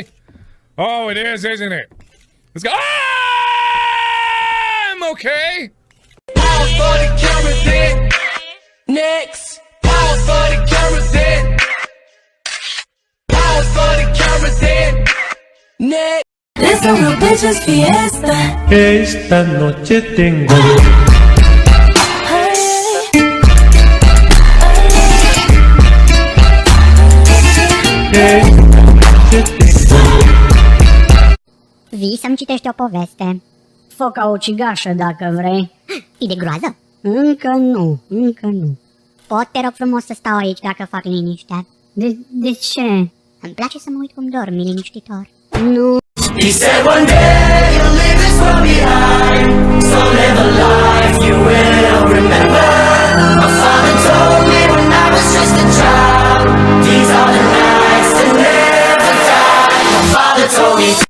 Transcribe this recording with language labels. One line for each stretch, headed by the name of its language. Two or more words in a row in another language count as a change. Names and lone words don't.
English: Oh, it is, isn't it? Let's go. I'm okay. Pause for the camera then. Next. Pause for the camera then. Pause for the camera then. Next. Let's go to bitches fiesta.
Spanish: Esta noche tengo.
Romanian: Vii să-mi citești o poveste. Foca ucigașă, dacă vrei. E de groază? Încă nu. Pot, te rog frumos, să stau aici dacă fac liniște. De ce? Îmi place să mă uit cum dormi liniștitor. Nu.
English: He said one day you'll leave this world behind. So live a life you will remember. My father told me when I was just a child. These are the nights that never die. My father told me.